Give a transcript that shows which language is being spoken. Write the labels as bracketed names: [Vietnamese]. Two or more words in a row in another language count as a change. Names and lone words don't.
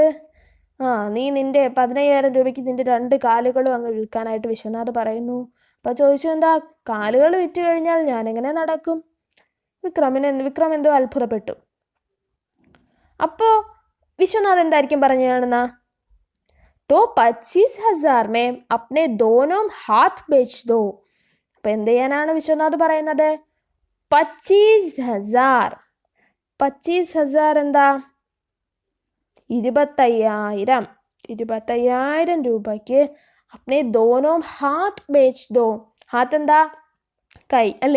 [Malayalam] നീ നിന്റെ 15,000 രൂപയ്ക്ക് നിന്റെ 2 കാലുകളും അങ്ങ് വിൽക്കാനായിട്ട് വിശ്വനാഥ് പറയുന്നു. അപ്പോൾ ചോദിച്ചു, എന്താ കാലുകൾ വിറ്റ് കഴിഞ്ഞാൽ ഞാൻ എങ്ങനെ നടക്കും? വിക്രം എന്തോ അത്ഭുതപ്പെട്ടു. അപ്പോൾ വിശ്വനാഥ് എന്തായിരിക്കും പറഞ്ഞു കാണുന്ന? [Hindi] तो 25,000 में अपने दोनों हाथ बेच दो. [Malayalam] അപ്പം എന്ത് ചെയ്യാനാണ് വിശ്വനാഥ് പറയുന്നത്? 25,000. 25,000 എന്താ? [Hindi] 25,000 രൂപയ്ക്ക് अपने दोनों हाथ बेच दो. [Malayalam] ഹാത്ത് എന്താ? കൈ അല്ലേ?